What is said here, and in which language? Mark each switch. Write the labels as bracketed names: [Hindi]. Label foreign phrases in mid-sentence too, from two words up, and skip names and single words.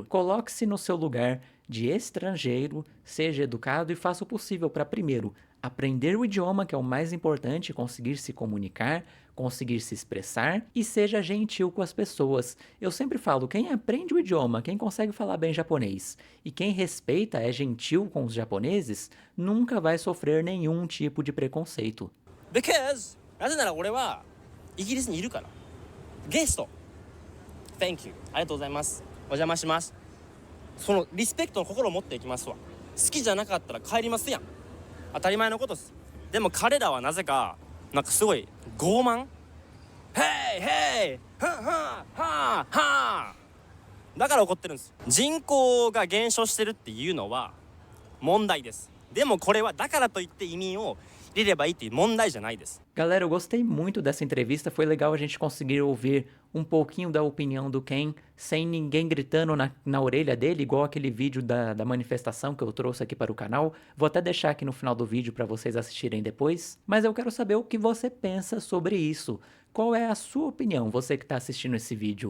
[Portuguese] Coloque-se no seu lugar de estrangeiro, seja educado e faça o possível para, primeiro, aprender o idioma, que é o mais importante, conseguir se comunicar, conseguir se expressar e seja gentil com as pessoas. Eu sempre falo, quem aprende o idioma, quem consegue falar bem japonês e quem respeita, é gentil com os japoneses, nunca vai sofrer nenhum tipo de preconceito. [Japanese] Because なぜなら俺はイギリスにいるから。 [English] ゲスト。Thank you。 [Japanese] ありがとうございます。お邪魔します。そのリスペクトの心を持っていきますわ。好きじゃなかったら帰りますやん。当たり前のことです。でも彼らはなぜかなんかすごい傲慢。ヘイヘイはははは。だから怒ってるんです。人口が減少してるっていうのは問題です。でもこれはだからといって移民を入れればいいっていう問題じゃないです。 [Portuguese] Galera, eu gostei muito dessa entrevista, foi legal a gente conseguir ouvir um pouquinho da opinião do Ken, sem ninguém gritando na orelha dele, igual aquele vídeo da manifestação que eu trouxe aqui para o canal. Vou até deixar aqui no final do vídeo para vocês assistirem depois. Mas eu quero saber o que você pensa sobre isso. Qual é a sua opinião, você que está assistindo esse vídeo?